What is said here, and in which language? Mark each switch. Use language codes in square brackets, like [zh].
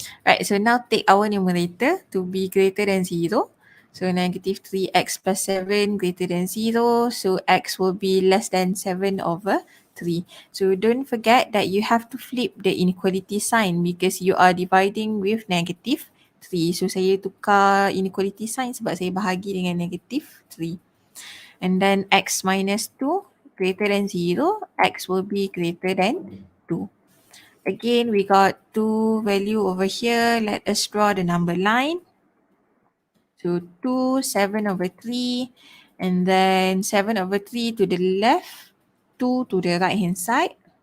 [en] Right, so now take our numerator to be greater than 0. So negative 3x plus 7 greater than 0. So x will be less than 7 over 3. So don't forget that you have to flip the inequality sign because you are dividing with negative 3. [ms] So saya tukar inequality sign sebab saya bahagi dengan negative 3. [en] And then x minus 2 greater than 0, x will be greater than 2. Again, we got 2 value over here. Let us draw the number line. So 2, 7 over 3, and then 7 over 3 to the left, 2 to the right hand side.